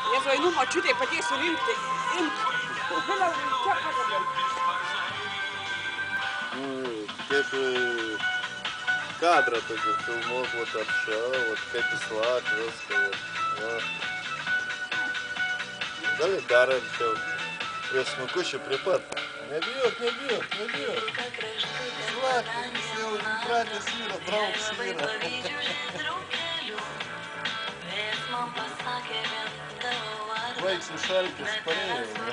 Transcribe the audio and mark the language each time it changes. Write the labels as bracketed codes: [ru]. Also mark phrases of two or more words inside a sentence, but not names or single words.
[lt] pavyzdžiui, einu močiutė, padėsiu rinkti. Vėliau čia padedam. Kaip kadrą tokį filmuok, вот apšau, вот kaip jis lak, viską, вот. Gali dar arčiau. Prie snukučių prie pat. Nebijok. Slak, jis jau įpratęs yra, draugs yra. Vaiks išalkis, parėjo.